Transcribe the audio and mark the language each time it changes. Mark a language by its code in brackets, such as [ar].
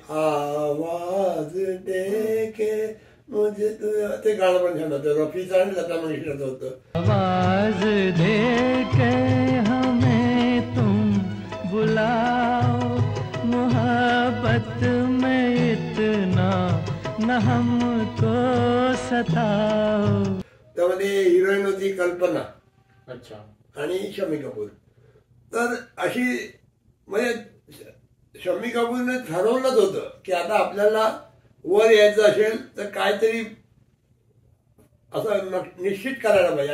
[hi] आवाज देके मुझे [mr] ते गाणं पण छान होतं. रफीचं आणि लता मंगेशकरचं होतं. [hi] आवाज देके हमें तुम बुलाओ, मोहब्बत में इतना न हमको सताओ. [mr] त्यामध्ये हिरोईन होती कल्पना. अच्छा. आणि शम्मी कपूर. तर अशी म्हणजे शम्मी कपूरने ठरवलंच होतं की आता आपल्याला वर यायचं असेल तर काहीतरी असं निश्चित करायला पाहिजे.